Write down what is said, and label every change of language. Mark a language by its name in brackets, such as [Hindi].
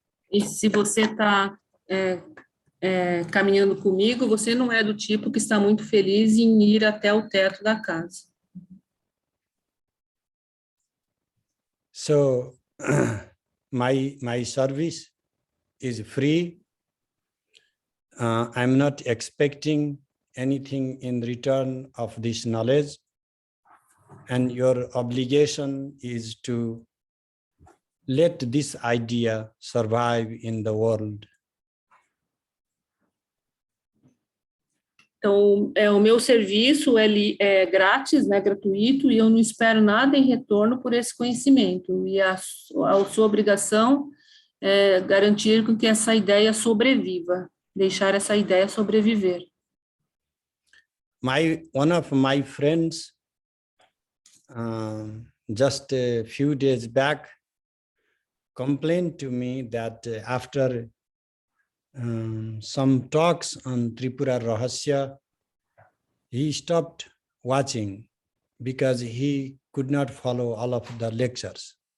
[Portuguese] E se você está caminhando comigo, você não é do tipo que está muito feliz em ir até o teto da casa. [English] So my service is free. I'm not expecting anything in return of this knowledge. And your obligation is to let this idea survive in the world. [Portuguese] Então, o meu serviço ele é grátis, né, gratuito, e eu não espero nada em retorno por esse conhecimento. E a sua obrigação é garantir que essa ideia sobreviva, deixar essa ideia sobreviver. [English] One of my friends, just a few days back, complained to me that after some talks on Tripura Rahasya, he stopped watching because he could not follow all of the lectures.